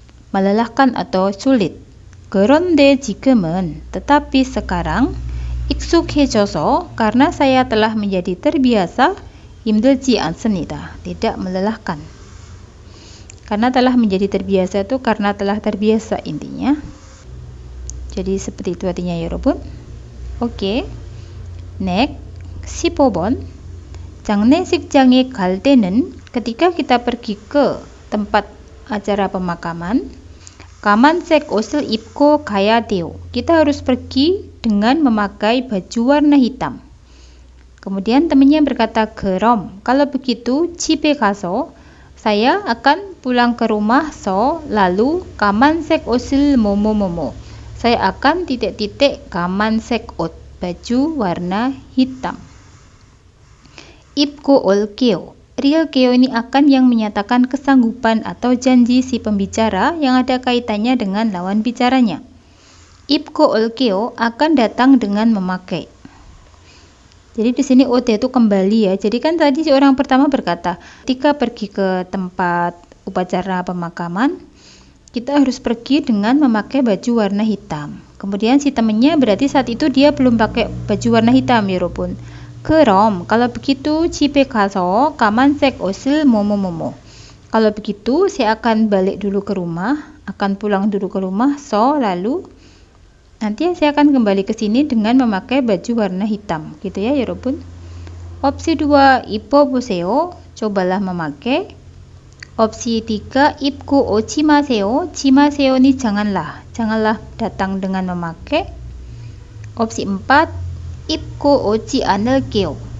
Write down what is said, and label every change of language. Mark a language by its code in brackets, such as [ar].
[id] melelahkan atau sulit. [ko] 그런데 지금은 [id] tetapi sekarang [ko] 익숙해져서 [id] karena saya telah menjadi terbiasa [ko] 힘들지 않습니다. [id] tidak melelahkan. Karena telah menjadi terbiasa itu karena telah terbiasa intinya. jadi seperti itu artinya ya 여러분. [ko] 오케이. Next 15번. 장례식장에 갈 때는 [id] ketika kita pergi ke tempat acara pemakaman, [ko] 까만색 옷을 입고 가야 돼요. [id] Kita harus pergi dengan memakai baju warna hitam. Kemudian temannya berkata, 그럼 kalau begitu [ko] 집에 가서 [id] saya akan pulang ke rumah lalu [ko] 까만색 옷을 뭐뭐뭐뭐. [id] Saya akan titik-titik 까만색 옷, baju warna hitam. [ko] 입고 올게요. [id] 릴게요 ini akan yang menyatakan kesanggupan atau janji si pembicara yang ada kaitannya dengan lawan bicaranya. [ko] 입고 올게요 [id] akan datang dengan memakai. Jadi di sini OT itu kembali ya. Jadi kan tadi si orang pertama berkata, ketika pergi ke tempat upacara pemakaman, kita harus pergi dengan memakai baju warna hitam. Kemudian si temannya berarti saat itu dia belum pakai baju warna hitam ya 여러분. 그럼 kalau begitu [ko] 집에 가서 까만색 옷을 뭐뭐뭐뭐. [id] Kalau begitu saya akan balik dulu ke rumah, akan pulang dulu ke rumah lalu nanti saya akan kembali ke sini dengan memakai baju warna hitam gitu ya 여러분. Opsi 2 [ko] 입어보세요. [id] cobalah memakai. [ko] Opsi 3 입고 오지 마세요. [id] 지마세요 ini janganlah datang dengan memakai. [ko] Opsi 4 입고 오지 않을게요.